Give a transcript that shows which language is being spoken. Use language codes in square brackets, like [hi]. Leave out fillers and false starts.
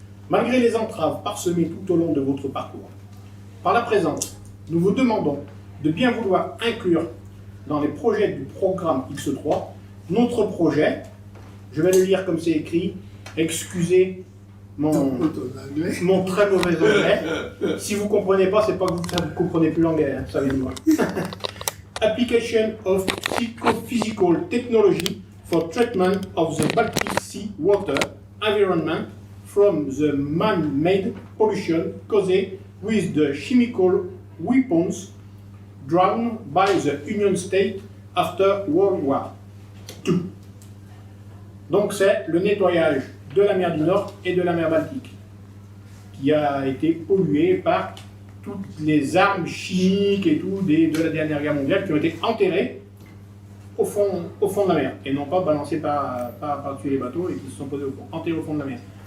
[fr] Malgré les entraves parsemées tout au long de votre parcours, par la présente, nous vous demandons de bien vouloir inclure dans les projets du programme X3 notre projet, je vais le lire comme c'est écrit, excusez mon très mauvais anglais. Si vous ne comprenez pas, c'est pas que vous ne comprenez plus l'anglais, hein, savez-vous. [en] Application of Psychophysical Technology for Treatment of the Baltic Sea Water Environment from the man-made pollution caused with the chemical weapons drawn by the Union State after World War II. [fr] Donc c'est le nettoyage de la mer du Nord et de la mer Baltique qui a été polluée par toutes les armes chimiques et tout de la dernière guerre mondiale qui ont été enterrées au fond de la mer et non pas balancées par-dessus les bateaux et qui se sont posés au fond, enterrées au fond de la mer.